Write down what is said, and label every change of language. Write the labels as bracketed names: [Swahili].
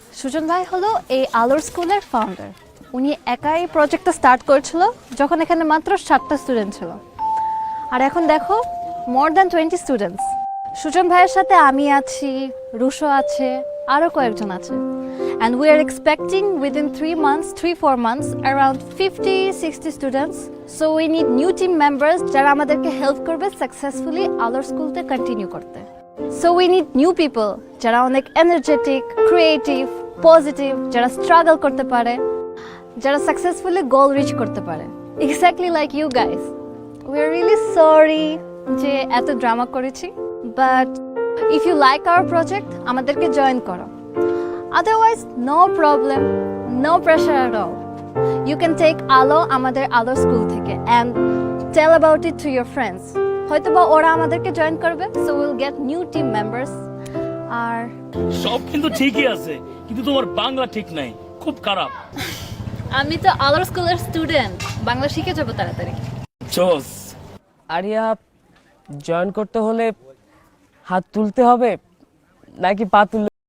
[Bangla] সুজন ভাই হলো এই আলোর স্কুলের ফাউন্ডার। উনি একাই প্রজেক্টটা স্টার্ট করেছিল যখন এখানে মাত্র 7টা স্টুডেন্ট ছিল, আর এখন দেখো [English] More than 20 students. [Bangla] সুজন ভাইয়ের সাথে আমি আছি, রুশো আছে, আরও কয়েকজন আছে। [English] And we are expecting within 3-4 months around 50-60 students. So we need new team members [Bangla] যারা আমাদেরকে হেল্প করবে সাকসেসফুলি আলোর স্কুলতে কন্টিনিউ করতে। [English] So we need new people [Bangla] যারা অনেক এনার্জেটিক, ক্রিয়েটিভ, পজিটিভ, যারা স্ট্রাগল করতে পারে, যারা সাকসেসফুলি গোল রিচ করতে পারে। [English] Exactly like you guys. We are really sorry [Bangla] যে এত ড্রামা করেছি, [English] but if you like our project [Bangla] আমাদেরকে জয়েন করো। [English] Otherwise, no problem, no pressure at all. You can take Alo [Bangla] আমাদের আলো স্কুল থেকে [English] and tell about it to your friends. [Bangla] হয়তোবা ওরা আমাদেরকে জয়েন করবে, [English] so we'll get new team members. [Bangla] আর সব কিন্তু ঠিকই আছে, কিন্তু তোমার বাংলা ঠিক নাই, খুব খারাপ। আমি তো আলোর স্কুলের স্টুডেন্ট, বাংলা শিখে যাবো তাড়াতাড়ি। জোস। আরিয়া জয়েন করতে হলে হাত তুলতে হবে নাকি পা তুললে